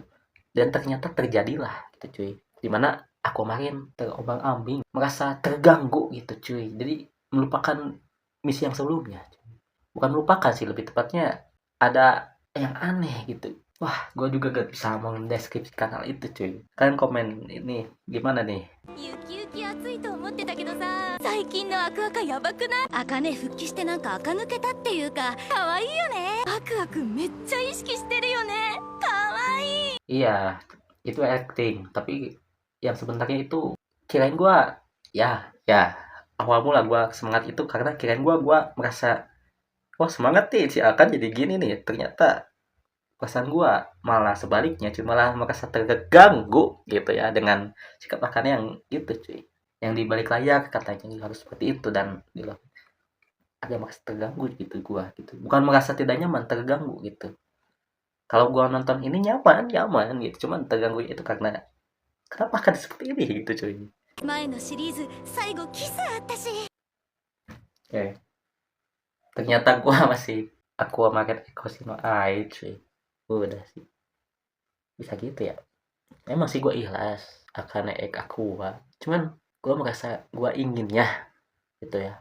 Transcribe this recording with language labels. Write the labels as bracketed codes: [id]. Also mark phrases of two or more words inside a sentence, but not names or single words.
[id] Dan ternyata terjadilah gitu cuy. Dimana aku kemarin terombang-ambing, merasa terganggu gitu cuy. Jadi melupakan misi yang sebelumnya. Bukan melupakan sih, lebih tepatnya ada yang aneh gitu. Wah, gue juga gak bisa mendeskripsikan hal itu cuy. Kalian komen ini gimana nih? [ja] ゆきゆき暑いと思ってたけどさ、最近のアクアカやばくない？アカネ復帰してなんか垢抜けたっていうか、可愛いよね。アクアくんめっちゃ意識してるよね。可愛い。 [id] Iya, itu acting. Tapi yang sebenarnya itu kirain gue, ya awal mula gue semangat itu karena kirain gue merasa, wah semangat nih si Akan jadi gini nih. Ternyata perasaan gue malah sebaliknya, cuy, malah merasa terganggu gitu ya dengan sikap Akan yang itu cuy. Yang di balik layar katanya harus seperti itu dan gitu. Agak merasa terganggu gitu gue gitu. Bukan merasa tidak nyaman, terganggu gitu. Kalau gua nonton ini nyaman gitu, cuman terganggu itu karena kenapa akan seperti ini gitu cuy. [ja] 前のシリーズ最後キスあったし。 [id] Oke. Ternyata gua masih Aqua Market Ecosi no Ai cuy. Udah sih. Bisa gitu ya. Emang sih gua ikhlas Akane Aqua. Cuman gua merasa gua inginnya gitu ya.